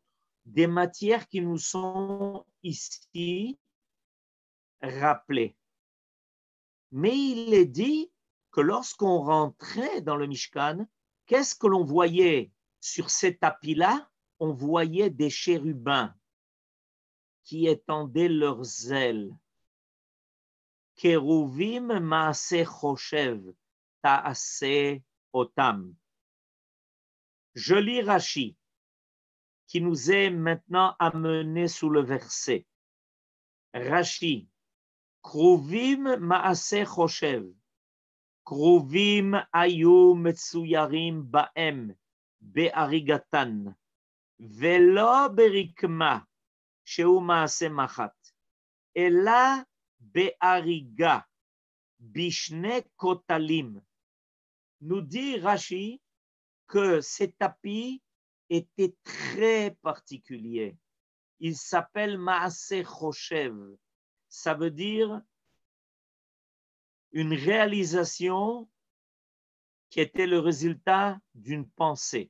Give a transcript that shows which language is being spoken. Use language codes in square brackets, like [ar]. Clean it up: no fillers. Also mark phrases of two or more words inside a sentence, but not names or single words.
[fr] Des matières qui nous sont ici rappelées. Mais il est dit que lorsqu'on rentrait dans le Mishkan, qu'est-ce que l'on voyait sur ces tapis-là? On voyait des chérubins qui étendaient leurs ailes. [he] כרובים מעשה חושב תעשה אותם. [fr] Je lis Rashi, qui nous est maintenant amené sous le verset. [he] רש"י, כרובים מעשה חושב. כרובים היו מצוירים בהם באריגתן. ולא ברקמה. שהוא מעשה מחט, אלא בהריגה, בשני כותלים. [fr] Nous dit Rashi que ces tapis étaient très particuliers. Ils s'appellent [he] מעשה חושב. [fr] Ça veut dire une réalisation qui était le résultat d'une pensée.